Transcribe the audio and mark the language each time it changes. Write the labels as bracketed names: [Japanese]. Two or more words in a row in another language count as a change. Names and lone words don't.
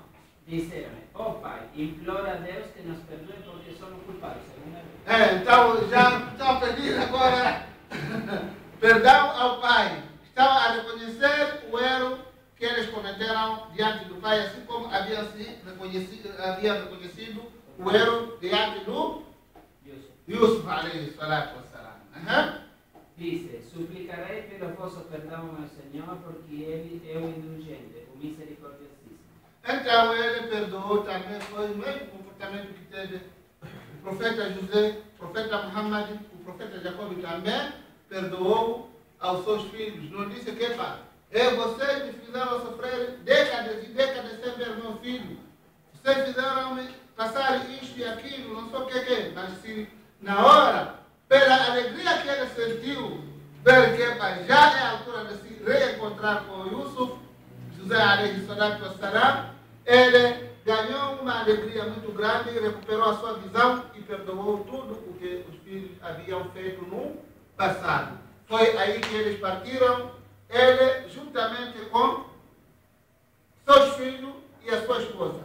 [Portuguese] Disseram-me: ó Pai, implora a Deus que nos perdoe porque somos culpados. Então, já estão pedindo agora perdão ao Pai. Estavam a reconhecer o erro que eles cometeram diante do Pai, assim como haviam reconhecido o erro diante do Yusuf [Arabic] عليه الصلاة والسلام. [Portuguese] Disse: suplicarei pelo vosso perdão ao meu Senhor, porque ele é o indulgente, o misericordiosíssimo. Então ele perdoou também, foi o mesmo comportamento que teve o profeta José, o profeta Muhammad, o profeta Jacob também perdoou aos seus filhos. Não disse que, pai, vocês me fizeram sofrer décadas e décadas sem ver meu filho. Vocês fizeram-me passar isto e aquilo, não sei o que. Mas se na hora, pela alegria que ele sentiu, ver que, pai, já é a altura de se reencontrar com Yusuf, José [Arabic] عليه الصلاة والسلام, [Portuguese] ele ganhou uma alegria muito grande, recuperou a sua visão e perdoou tudo o que os filhos haviam feito no passado. Foi aí que eles partiram, ele juntamente com seus filhos e a sua esposa.